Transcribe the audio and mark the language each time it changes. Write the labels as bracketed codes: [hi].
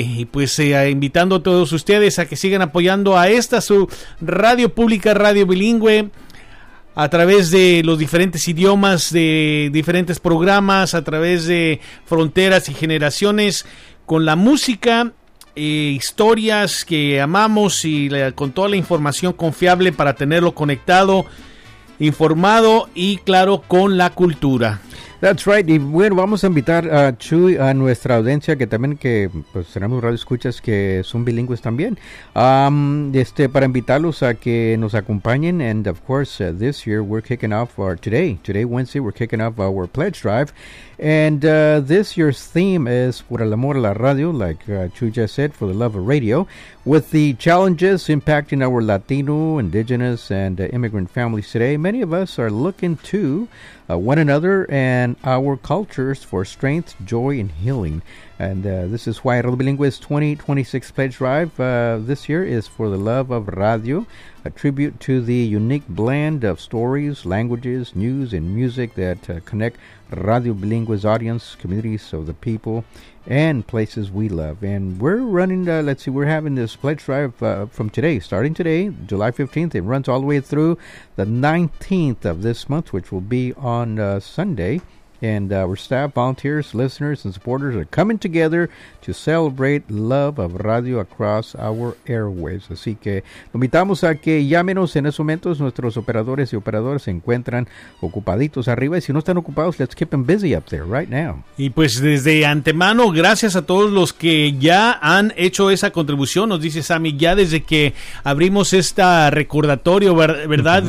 [es] Y pues invitando a todos ustedes a que sigan apoyando a esta su radio pública, radio bilingüe, a través de los diferentes idiomas, de diferentes programas, a través de fronteras y generaciones, con la música, historias que amamos y con toda la información confiable para tenerlo conectado, informado y claro, con la cultura. [en] That's right. [es] Y bueno, vamos a invitar a Chuy, a nuestra audiencia, que también que pues tenemos radio escuchas que son bilingües también, para invitarlos a que nos acompañen. [en] And of course, this year we're kicking off today Wednesday we're kicking off our pledge drive, and this year's theme is [es] por el amor a la radio, [en] like Chuy just said, for the love of radio, with the challenges impacting our Latino, indigenous and immigrant families today. Many of us are looking to one another and our cultures for strength, joy, and healing. And this is why Radio Bilingüe's 2026 Pledge Drive this year is for the love of radio, a tribute to the unique blend of stories, languages, news, and music that connect Radio Bilingüe's audience, communities of the people, and places we love. And we're running, we're having this pledge drive from today, starting today, July 15th. It runs all the way through the 19th of this month, which will be on Sunday. And our staff, volunteers, listeners, and supporters are coming together to celebrate love of radio across our airwaves. [es] Así que lo invitamos a que llámenos en esos momentos. Nuestros operadores y operadoras se encuentran ocupaditos arriba. Y si no están ocupados, [en] let's keep them busy up there right now. [es] Y pues desde antemano, gracias a todos los que ya han hecho esa contribución. Nos dice Sammy, ya desde que abrimos este recordatorio, ¿verdad? Uh-huh.